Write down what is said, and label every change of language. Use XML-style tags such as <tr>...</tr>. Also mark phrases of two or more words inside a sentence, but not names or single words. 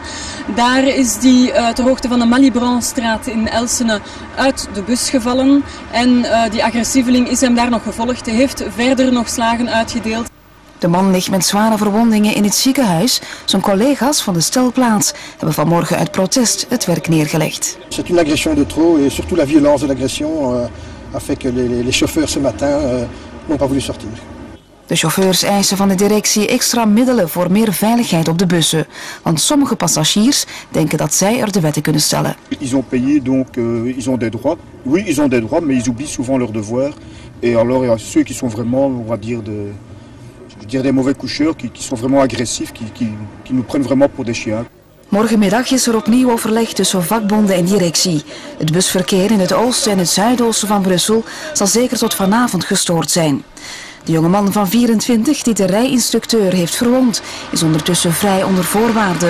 <nl>Daar is die ter hoogte van de Malibranstraat in Elsene uit de bus gevallen en die agressieveling is hem daar nog gevolgd. Hij heeft verder nog slagen uitgedeeld. De man ligt met zware verwondingen in het ziekenhuis. Zijn collega's van de stelplaats hebben vanmorgen uit protest het werk neergelegd.</nl> <fr>C'est une agression de trop et surtout la violence de l'agression a fait que les chauffeurs ce matin n'ont pas voulu sortir.</fr> <nl>De chauffeurs eisen van de directie extra middelen voor meer veiligheid op de bussen. Want sommige passagiers denken dat zij er de wetten kunnen stellen.</nl> <fr>Ils ont payé donc ils ont des droits. Oui, ils ont des droits, mais ils oublient souvent leurs devoirs. Et alors il y a ceux qui sont vraiment, on va dire, des mauvais coucheurs, qui sont vraiment agressifs, qui nous prennent vraiment pour des chiens.</fr> <nl>Morgenmiddag is er opnieuw overleg tussen vakbonden en directie. Het busverkeer in het oosten en het zuidoosten van Brussel zal zeker tot vanavond gestoord zijn. De jonge man van 24 die de rijinstructeur heeft verwond, is ondertussen vrij onder voorwaarden.</nl>